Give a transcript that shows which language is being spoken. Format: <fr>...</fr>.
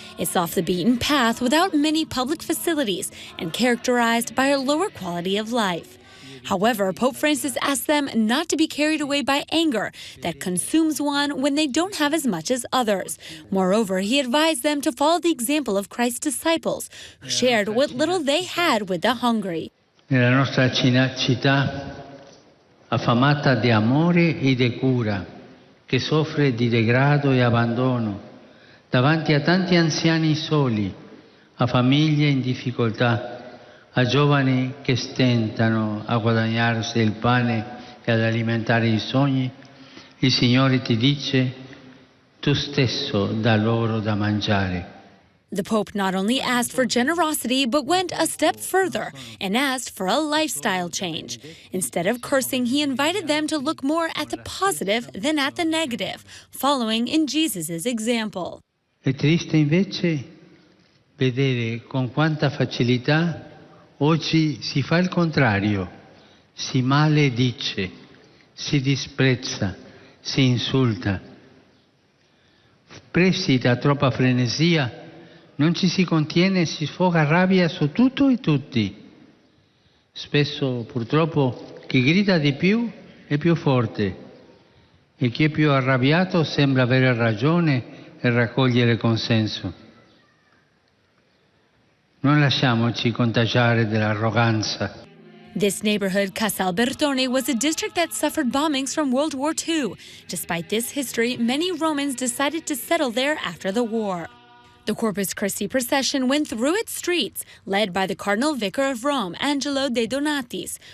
<en>It's off the beaten path without many public facilities and characterized by a lower quality of life. However, Pope Francis asked them not to be carried away by anger that consumes one when they don't have as much as others. Moreover, he advised them to follow the example of Christ's disciples, who shared what little they had with the hungry.</en> <it>Nella nostra città affamata di amore e di cura, che soffre di degrado e abbandono, davanti a tanti anziani soli, a famiglie in difficoltà, a giovani che stentano a guadagnarsi il pane e ad alimentare i sogni, il Signore ti dice: tu stesso dà loro da mangiare.</it> <en>The Pope not only asked for generosity, but went a step further and asked for a lifestyle change. Instead of cursing, he invited them to look more at the positive than at the negative, following in Jesus' example.</en> <it>È triste invece vedere con quanta facilità oggi si fa il contrario, si maledice, si disprezza, si insulta. Presi da troppa frenesia, non ci si contiene e si sfoga rabbia su tutto e tutti. Spesso, purtroppo, chi grida di più è più forte e chi è più arrabbiato sembra avere ragione e raccogliere consenso. Non lasciamoci contagiare dell'arroganza.</it> <en>This neighborhood, Casal Bertone, was a district that suffered bombings from World War II. Despite this history, many Romans decided to settle there after the war. The Corpus Christi procession went through its streets, led by the Cardinal Vicar of Rome, Angelo De Donatis.</en>